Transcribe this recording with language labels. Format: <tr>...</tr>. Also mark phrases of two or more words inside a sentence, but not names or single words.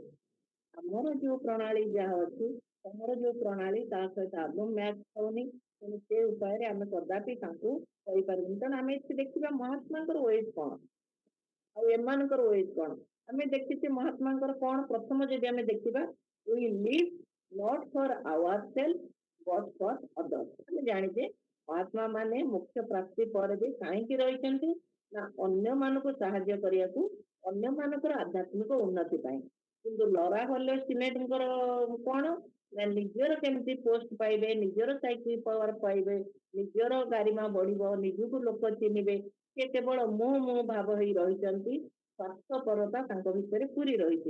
<or>ଆମର ଯୋଉ ପ୍ରଣାଳୀ ଯାହା ଅଛି, ତମର ଯୋଉ ପ୍ରଣାଳୀ ତା ସହିତ ଆଦୌ ମ୍ୟାଚ୍ ହଉନି, ତେଣୁ ସେ ଉପାୟରେ ଆମେ କଦାପି ତାଙ୍କୁ କହିପାରିବୁନି। ତେଣୁ ଆମେ ଏଠି ଦେଖିବା ମହାତ୍ମାଙ୍କର ୱେଜ୍ କଣ ଆଉ ଏମାନଙ୍କର ୱେଜ୍ କଣ। ଆମେ ଦେଖିଛେ ମହାତ୍ମାଙ୍କର କଣ, ପ୍ରଥମ ଯଦି ଆମେ ଦେଖିବା</or> <en>we live not for ourselves but for others।</en> <or>ଆମେ ଜାଣିଛେ ମହାତ୍ମା ମାନେ ମୁଖ୍ୟ ପ୍ରାପ୍ତି ପରେ ବି କାହିଁକି ରହିଛନ୍ତି ନା ଅନ୍ୟମାନଙ୍କୁ ସାହାଯ୍ୟ କରିବାକୁ, ଅନ୍ୟମାନଙ୍କର ଆଧ୍ୟାତ୍ମିକ ଉନ୍ନତି ପାଇଁ। କିନ୍ତୁ ଲରା ହୋଲେ ସିନେଟଙ୍କର କଣ ନା ନିଜର କେମିତି ପୋଷ୍ଟ ପାଇବେ, ନିଜର ସାଇକିଲ ପାୱାର ପାଇବେ, ନିଜର ଗାରିମା ବଢିବ, ନିଜକୁ ଲୋକ ଚିହ୍ନିବେ, ସେ କେବଳ ମୁଁ ଭାବ ହେଇ ରହିଛନ୍ତି, ସ୍ୱାର୍ଥପରତା ତାଙ୍କ ଭିତରେ ପୁରି ରହିଛି।</or>